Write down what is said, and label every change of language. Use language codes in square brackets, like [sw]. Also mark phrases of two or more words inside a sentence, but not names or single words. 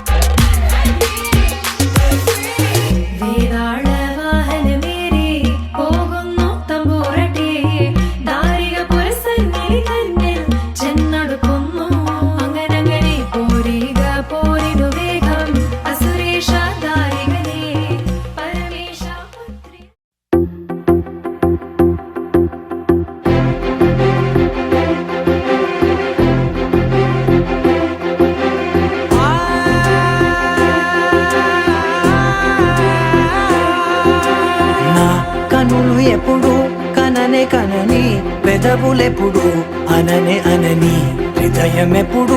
[ml] വേതാള വാഹനമേറി പോകുന്നു തമ്പൂരട്ടി ദാരിക പുരസന്നിധി തന്നിൽ ചെന്നടുക്കുന്നു അങ്ങനങ്ങനെ പോരിക പോരിനു വേഗം അസുരേഷ ദാരികനെ പരമേശ പുത്രി [te] నా కనులు ఎప్పుడు కననే కనని పెదవులెప్పుడు అననే అనని హృదయం ఎప్పుడు